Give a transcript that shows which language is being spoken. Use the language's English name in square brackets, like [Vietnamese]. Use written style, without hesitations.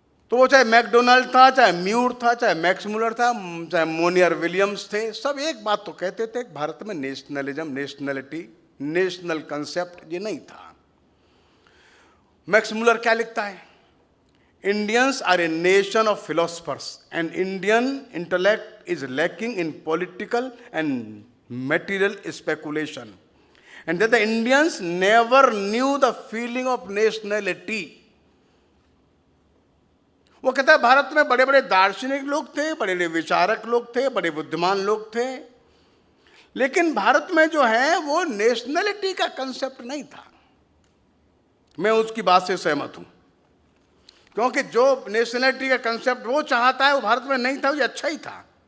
[Hindi] तो वो चाहे मैकडोनाल्ड था, चाहे म्यूर था, चाहे मैक्स मुलर था, चाहे मोनियर विलियम्स थे, सब एक बात तो कहते थे भारत में नेशनलिज्म, नेशनलिटी, नेशनल कंसेप्ट ये नहीं था। मैक्स मुलर क्या लिखता है? [English] Indians are a nation of philosophers, and Indian intellect is lacking in political and material speculation, and that the Indians never knew the feeling of nationality. [Hindi] वो कहता है भारत में बड़े बड़े दार्शनिक लोग थे, बड़े बड़े विचारक लोग थे, बड़े बुद्धिमान लोग थे, लेकिन भारत में जो है वो नेशनलिटी का कंसेप्ट नहीं था। मैं उसकी बात से सहमत हूं, क्योंकि जो नेशनलिटी का कंसेप्ट वो चाहता है वो भारत में नहीं था, ये अच्छा ही था।